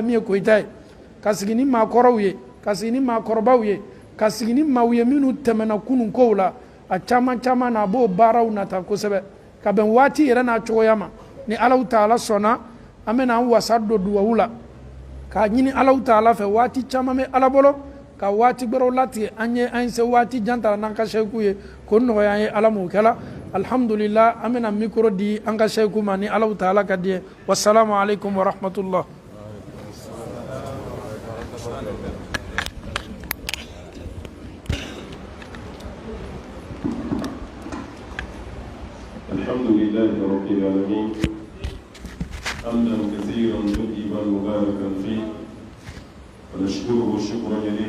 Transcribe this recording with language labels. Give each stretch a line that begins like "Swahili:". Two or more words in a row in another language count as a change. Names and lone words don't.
Bambara: min ye Koyita ye ka sigi ni maakɔrɔw ye ka sigi ni maakɔrɔbaw ye ka sigi ni maaw ye minnu tɛmɛna kunun kow la a caman na a b'o baaraw nata kosɛbɛ ka bɛn waati yɛrɛ n'a cogoya ma ni Alahu taala sɔnna an bɛna an wasa don duwawu la k'a ɲini Alahu taala fɛ waati caman bɛ Ala bolo ka waati gbɛrɛw latigɛ an se waati jan tara n'an ka sheikhu ye ko nɔgɔya an ye Ala m'o kɛla alhamdulillah an bɛna micro di an ka sheikhu ma ni Alahu taala ka di ye
Arabic: والسلام عليكم ورحمة الله. الحمد لله رب العالمين حمدا كثيرا طيبا مباركا فيه ونشكره شكرا يليق